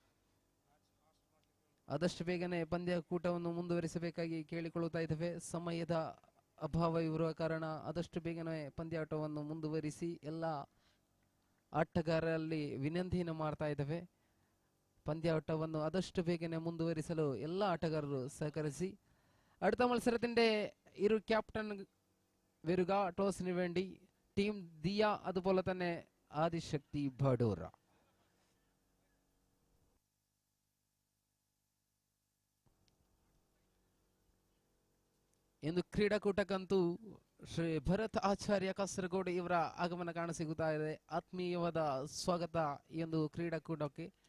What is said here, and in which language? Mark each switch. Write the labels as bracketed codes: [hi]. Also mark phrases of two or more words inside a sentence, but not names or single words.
[kn] ಆದಷ್ಟು ಬೇಗನೆ ಪಂದ್ಯಕೂಟವನ್ನು ಮುಂದುವರಿಸಬೇಕಾಗಿ ಕೇಳಿಕೊಳ್ಳುತ್ತಾ ಇದ್ದೇವೆ. ಸಮಯದ ಅಭಾವ ಇರುವ ಕಾರಣ ಆದಷ್ಟು ಬೇಗನೆ ಪಂದ್ಯಾಟವನ್ನು ಮುಂದುವರಿಸಿ ಎಲ್ಲ ಆಟಗಾರರಲ್ಲಿ ವಿನಂತಿಯನ್ನು ಮಾಡ್ತಾ ಇದ್ದೇವೆ. പന്ത്യാട്ടವನ್ನು ಆದಷ್ಟು ಬೇಗನೆ ಮುಂದುವರಿಸಲು ಎಲ್ಲ ಆಟಗಾರರು ಸಹಕರಿಸಿ. [ml] അടുത്ത മത്സരത്തിന്റെ ഇരു ക്യാപ്റ്റൻ വരിക ടോസിന് വേണ്ടി ടീം ദിയ അതുപോലെ തന്നെ ആദിശക്തി ബഡൂര. [kn] ಇಂದು ಕ್ರೀಡಾಕೂಟಕ್ಕಂತೂ ಶ್ರೀ ಭರತ್ ಆಚಾರ್ಯ ಕಾಸರಗೋಡು ಇವರ ಆಗಮನ ಕಾಣಸಿಗುತ್ತಾ ಇದೆ. ಆತ್ಮೀಯವಾದ ಸ್ವಾಗತ ಈ ಒಂದು ಕ್ರೀಡಾಕೂಟಕ್ಕೆ.